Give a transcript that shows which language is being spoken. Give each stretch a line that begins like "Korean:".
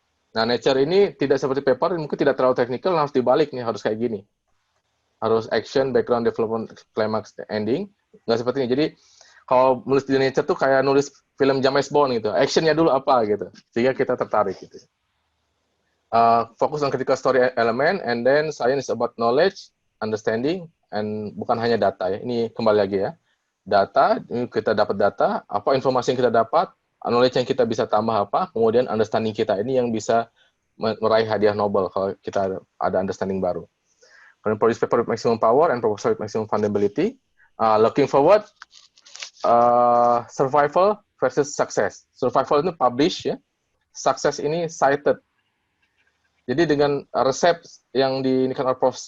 Indonesian: Nah, nature ini tidak seperti paper, mungkin tidak terlalu teknikal, harus dibalik nih, harus kayak gini.
English: Harus action, background, development, climax, ending.
Indonesian: Nggak seperti ini. Jadi, kalau nulis di nature tuh kayak nulis film James Bond gitu. Actionnya dulu apa gitu. Sehingga kita tertarik gitu. Fokus
English: on critical story element, and then science is about knowledge, understanding, and
Indonesian: bukan hanya data ya. Ini kembali lagi ya. Data, ini kita dapat data, apa informasi yang kita dapat, knowledge yang kita bisa tambah apa, kemudian understanding kita ini yang bisa meraih hadiah Nobel kalau kita ada understanding baru.
English: Kemudian produce paper with maximum power and proposal with maximum fundability. Looking forward, survival versus success.
Indonesian: Survival itu publish ya, success ini cited. Jadi dengan resep yang diinikan oleh Prof.